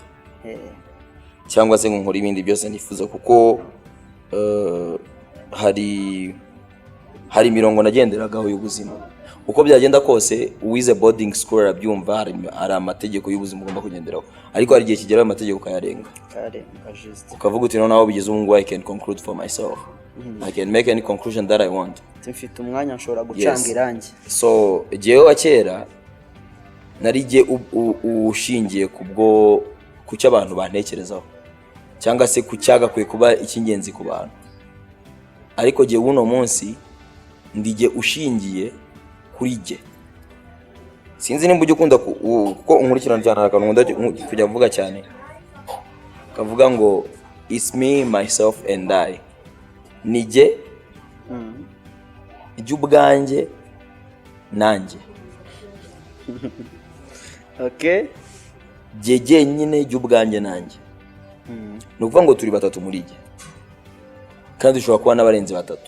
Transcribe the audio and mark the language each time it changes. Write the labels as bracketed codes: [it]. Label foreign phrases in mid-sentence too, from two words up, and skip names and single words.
[rw] Cyangwa se nkora ibindi byose nifuza, kuko hari imirongo nagenderagaho y'ubuzima. Uko byagenda kose uwize [en] boarding school [rw] arabyumva, hari amategeko y'ubuzima ugomba kugenderaho, ariko hari igihe kigeraho amategeko ukayarenga. Ukavuga uti noneho bigize ubu ngubu [en] I can conclude for myself. I can make any conclusion that I want. [rw] Mfite umwanya nshobora gucanga irangi. So igihe wa kera nari igihe ushingiye ku cyo abantu bantekerezaho, cyangwa se ku cyagakwiye kuba icy'ingenzi ku bantu. Ariko gihe uno munsi ndige ushingiye kuri jye. Sinzi nimba ujye ukunda kuko unkurikirana cyane akantu kujya mvuga cyane, kavuga ngo [en] it's me, myself and I. [rw] Nige iby'ubwanjye nanjye. Okay, jye nyine iby'ubwanjye nanjye. Ni ukuvuga ngo turi batatu muri jye, kandi ushobora kuba n'abarenze batatu.